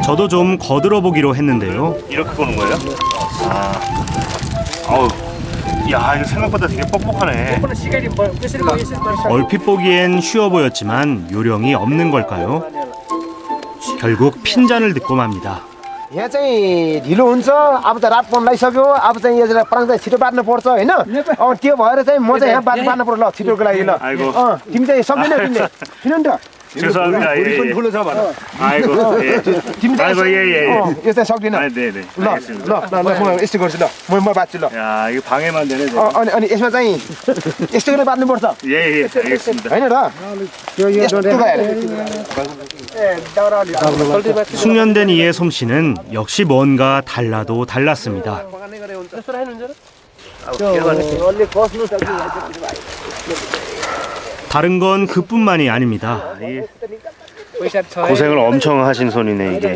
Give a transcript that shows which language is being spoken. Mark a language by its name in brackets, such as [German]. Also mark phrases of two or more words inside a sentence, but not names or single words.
[Korean] 저도 좀 거들어 보기로 했는데요. 이렇게 보는 거예요? 아우, 야 이거 생각보다 되게 뻑뻑하네. 얼핏 보기엔 쉬워 보였지만 요령이 없는 걸까요? 결국 핀잔을 듣고 맙니다. [Nepali] यहाँ चाहिँ ढिलो हुन्छ अब त रात पर्न लागिसक्यो अब चाहिँ यसलाई पराङ चाहिँ छिटो बाट्नु पर्छ होइन अब त्यो भएर चाहिँ म चाहिँ यहाँ बाट्नु पर्छ ल छिटोको लागि ल [Korean] 아이고. [Nepali] तिमी चाहिँ सक्दैनौ किन्ने किन नि त [Korean] 죄송합니다. 예. [Nepali] ठुलो छ भन [Korean] 아이고, 예. [Nepali] तिमी चाहिँ [Korean] 아이고, 예, 예. [Nepali] यो चाहिँ सक्दिन [Korean] 아, 네, 네. [Nepali] ल [Korean] 알겠습니다. [Nepali] म यस्तो गर्छु ल म बाँच्छु ल [Korean] 야, 이거 방해만 되네. 제가. [Nepali] अनि यसमा चाहिँ यस्तो गरेर बाट्नुपर्छ [Korean] 예, 예. 알겠습니다. [Nepali] होइन र यस्तो गएर [Korean] 숙련된 이의 솜씨는 역시 뭔가 달라도 달랐습니다. 다른 건 그뿐만이 아닙니다. 고생을 엄청 하신 손이네 이게.